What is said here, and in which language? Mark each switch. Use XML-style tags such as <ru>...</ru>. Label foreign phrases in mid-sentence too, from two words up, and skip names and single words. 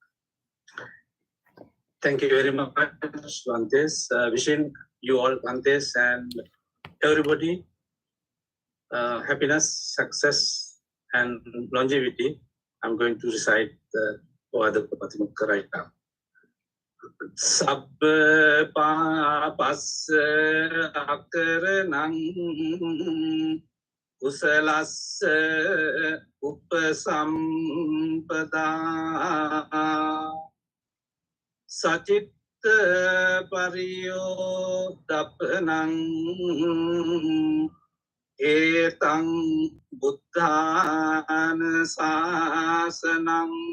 <en>Thank you very much, Bhantes. Wishing you all, Bhantes, and everybody happiness, success, and longevity. I'm going to recite the Ovada Patimokkha right now.</en> <pi>Sabba papas akaranang kusalas upasampada sacitta pariyodapanang etang buddhana sasanang</pi>